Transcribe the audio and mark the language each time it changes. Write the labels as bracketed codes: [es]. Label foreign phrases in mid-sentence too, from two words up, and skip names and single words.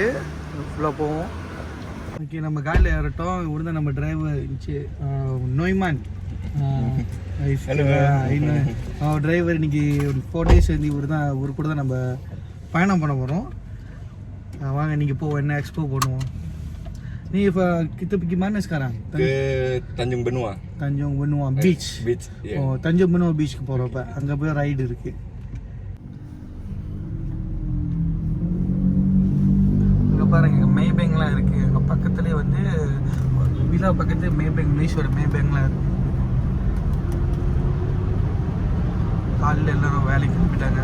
[ta] ஃபுல்லாக போவோம். ஓகே, நம்ம காலையில் ஏறட்டும். இவர் தான் நம்ம டிரைவர் நோய்மான் டிரைவர். இன்னைக்கு ஒரு 4 days வந்து இவர் கூட தான் நம்ம பயணம் பண்ண போகிறோம். வாங்க இன்னைக்கு போவோம், என்ன எக்ஸ்ப்ளோர் பண்ணுவோம். நீ இப்போ [ms] kita pergi mana sekarang? Ke Tanjung Benua. Tanjung Benua beach. [en] Yeah. [ta] Oh, Tanjung Benua beachக்கு போகிறோம். இப்போ அங்கே போய் ரைடு இருக்குது. பாருங்க, மேபேங்லாம் இருக்குது. அங்கே பக்கத்துலேயே வந்து விழா பக்கத்துலேயே மேபேங், மலேசியோட மேபேங்லாம் இருக்குது. காலையில் எல்லோரும் வேலைக்கு கிளம்பிட்டாங்க.